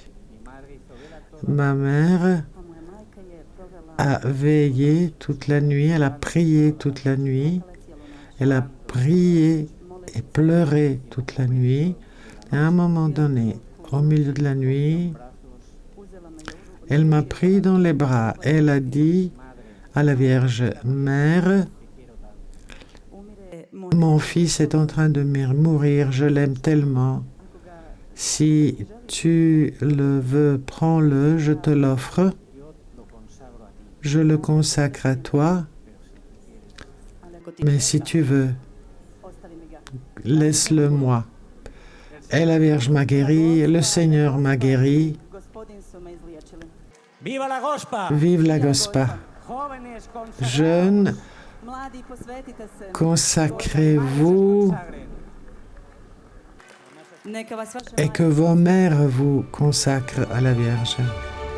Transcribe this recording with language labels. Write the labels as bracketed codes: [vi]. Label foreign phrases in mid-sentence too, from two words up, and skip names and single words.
[es] Mi madre hizo vela todo. [fr] Ma mère [hr] a moja majka je provela [fr] a veillé toute la nuit, elle a prié toute la nuit, [hr] cijelu noć. [fr] elle a prié et pleuré toute la nuit. Et à un moment donné, au milieu de la nuit, [hr] Uzela me je u ruku [fr] elle m'a pris dans les bras. Elle a dit à la Vierge Mère, [hr] umire moj [fr] mon fils est en train de mourir, je l'aime tellement. [hr] ako ga [fr] Si tu le veux, prends-le, je te l'offre, [es] Yo lo consagro a ti. [fr] je le consacre à toi, [hr] ali ako ti [fr] mais si tu veux, [hr] ostavi mi ga. [fr] laisse-le moi. Et la Vierge m'a guéri, le Seigneur m'a guéri. [hr] Gospodin su me izliječili. [es] ¡Viva la Gospa! [fr] Vive la Gospa. [es] Jóvenes consagrados. [fr] Jeunes, [hr] Mladi, posvetite se. [fr] consacrez-vous [es] Consagren. [hr] Neka vas vaša [fr] et que vos mères vous consacrent à la Vierge.